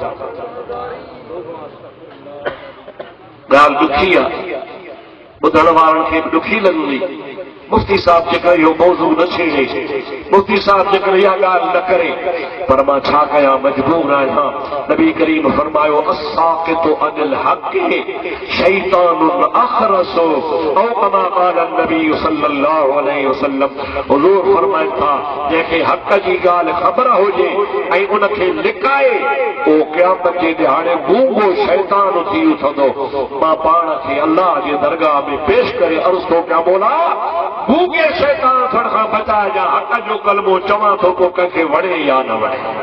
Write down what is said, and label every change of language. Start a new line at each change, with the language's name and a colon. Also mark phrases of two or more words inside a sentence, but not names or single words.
Sindhi: ॻाल्हि ॾुखी आहे, ॿुधण वारनि खे बि ॾुखी लॻंदी। मुफ्ती साहब जेकर इहो मौज़ू न छेड़े, मुफ्ती साहब जेकर इहा ॻाल्हि न करे, पर मां छा कयां, मजबूर आहियां। नबी करीम फरमायो
Arabic: الساكت عن الحق شيطان أخرس أو كما قال نبي صلى الله عليه وسلم.
Sindhi: हुज़ूर फरमाइनि था जंहिंखे हक़ जी ॻाल्हि ख़बर हुजे ऐं उनखे लिकाए उहो क़यामत जे ॾिहाड़े गूंगो शैतान थी उथंदो। मां पाण खे अल्लाह जे दरगाह में पेश करे अर्ज़ थो कयां, मौला गूंगे शैतान थियण खां बचाइजां, हक़ जो कलमो चवां थो को कंहिंखे वणे या न वणे।